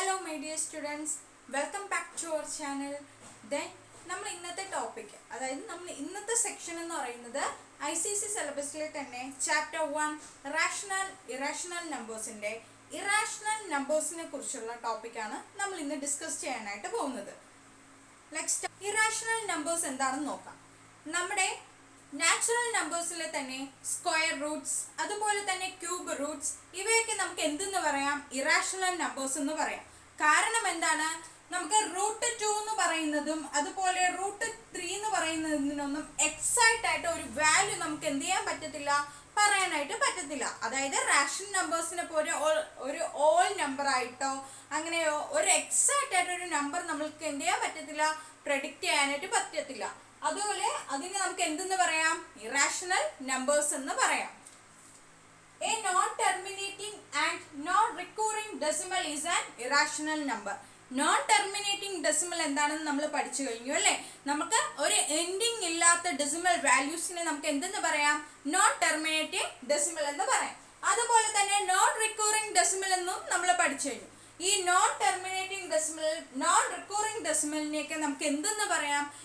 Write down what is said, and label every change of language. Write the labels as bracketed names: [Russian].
[English] my dear students, welcome back to our channel. [Malayalam] Then നമ്മൾ ഇന്നത്തെ topic, അതായത് നമ്മൾ ഇന്നത്തെ സെക്ഷൻ എന്ന് പറയുന്നത് ICSE സിലബസിലെ തന്നെ ചാപ്റ്റർ 1 റാഷണൽ ഇറാഷണൽ നമ്പേഴ്സിന്റെ ഇറാഷണൽ നമ്പേഴ്സിനെ കുറിച്ചുള്ള ടോപ്പിക്കാണ് നമ്മൾ ഇന്ന് ഡിസ്കസ് ചെയ്യാനായിട്ട് പോകുന്നത്. നെക്സ്റ്റ്, ഇറാഷണൽ നമ്പേഴ്സ് എന്താണെന്ന് നോക്കാം. നമ്മുടെ നാച്ചുറൽ നമ്പേഴ്സിലെ തന്നെ സ്ക്വയർ റൂട്ട്സ്, അതുപോലെ തന്നെ ക്യൂബ് റൂട്ട്സ്, ഇവയൊക്കെ നമുക്ക് എന്തെന്ന് പറയാം? ഇറാഷണൽ നമ്പേഴ്സ് എന്ന് പറയാം. കാരണം എന്താണ്? നമുക്ക് √2 എന്ന് പറയുന്നതും അതുപോലെ √3 എന്ന് പറയുന്നതിനൊന്നും എക്സാക്റ്റ് ആയിട്ട് ഒരു വാല്യൂ നമുക്ക് എന്ത് ചെയ്യാൻ പറ്റത്തില്ല, പറയാനായിട്ട് പറ്റത്തില്ല. അതായത് റാഷണൽ നമ്പേഴ്സിനെ പോലെ ഒരു ഓൾ നമ്പർ ആയിട്ടോ അങ്ങനെയോ ഒരു എക്സാക്റ്റ് ആയിട്ട് ഒരു നമ്പർ നമ്മൾക്ക് എന്ത് ചെയ്യാൻ പറ്റത്തില്ല, പ്രെഡിക്റ്റ് ചെയ്യാനായിട്ട് പറ്റത്തില്ല. അതുപോലെ അതിനെ നമുക്ക് എന്തെന്ന് പറയാം? ഇറാഷണൽ നമ്പേഴ്സ് എന്ന് പറയാം. [English] A non-terminating and non-recurring decimal is an irrational number. [Malayalam] Non-terminating decimal എന്താണെന്ന് നമ്മൾ പഠിച്ചു കഴിഞ്ഞു അല്ലേ? നമുക്ക് ഒരു എൻഡിങ് ഇല്ലാത്ത ഡെസിമൽ വാല്യൂസിനെ നമുക്ക് എന്തെന്ന് പറയാം? non-terminating decimal എന്ന് പറയാം. അതുപോലെ തന്നെ non-recurring decimal എന്നും നമ്മൾ പഠിച്ചു കഴിഞ്ഞു. ഈ non-terminating decimal, non-recurring decimalനെയൊക്കെ നമുക്ക് എന്തെന്ന് പറയാം?